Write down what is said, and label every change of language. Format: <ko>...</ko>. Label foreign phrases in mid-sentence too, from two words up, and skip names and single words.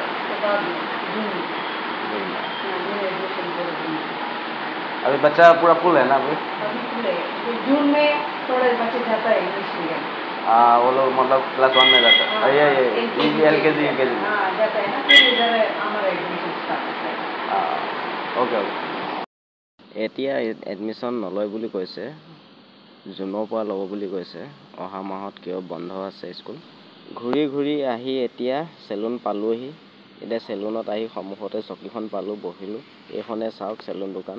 <hi>अभी बच्चा पूरा फुल है ना अभी? जून में थोड़े बच्चे जाता है</hi> <en>English medium.</en> <hi>वो लोग मतलब क्लास 1 में जाता है। ये LKG UKG में जाता है ना, फिर इधर हमारा एडमिशन स्टार्ट होता है। ओके।</hi> <as>এতিয়া এডমিশ্যন নলয় বুলি কৈছে, জুনৰ পৰা ল'ব বুলি কৈছে। অহা মাহত কিয় বন্ধ আছে স্কুল। ঘূৰি আহি এতিয়া চেলুন পালোহি। এতিয়া চেলুনত আহি সন্মুখতে চকীখন পালোঁ, বহিলোঁ। এইখনে চাওক চেলুন দোকান।</as>